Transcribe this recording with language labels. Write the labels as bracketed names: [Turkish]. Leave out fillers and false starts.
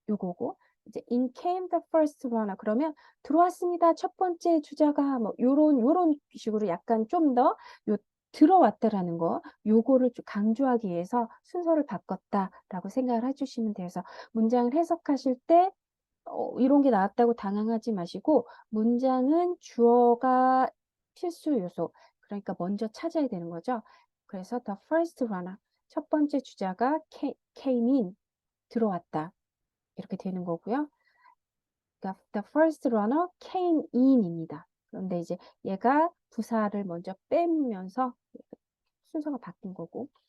[Korean] 요거고 이제 [English] in came the first runner [Korean] 그러면 들어왔습니다. 첫 번째 주자가 뭐 요런 식으로 약간 좀 더 요 들어왔다라는 거 요거를 좀 강조하기 위해서 순서를 바꿨다라고 생각을 해주시면 돼요. 그래서 문장을 해석하실 때 이런 게 나왔다고 당황하지 마시고 문장은 주어가 필수 요소. 그러니까 먼저 찾아야 되는 거죠. 그래서 [English] the first runner, [Korean] 첫 번째 주자가 [English] came in, [Korean] 들어왔다. 이렇게 되는 거고요. 그러니까 [English] the first runner came in입니다. [Korean] 그런데 이제 얘가 부사를 먼저 빼면서 순서가 바뀐 거고.